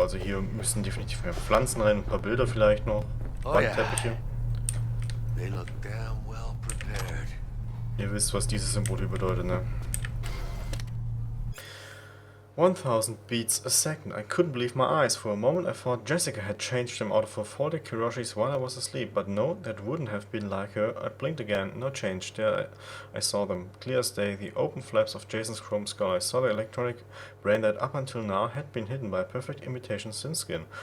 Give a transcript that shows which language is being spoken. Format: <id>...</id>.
<de>Also hier müssen definitiv mehr Pflanzen rein, ein paar Bilder vielleicht noch. Oh ja. Wandteppiche.</de> <en>They look damn well prepared.</en> <de>Ihr wisst, was dieses Symbol hier bedeutet, ne?</de> <en>1000 beats a second. I couldn't believe my eyes. For a moment I thought Jessica had changed them out of her 40 Kiroshis while I was asleep. But no, that wouldn't have been like her. I blinked again. No change. There I saw them. Clear as day. The open flaps of Jason's chrome skull. I saw the electronic brain that up until now had been hidden by a perfect imitation sin skin.</en>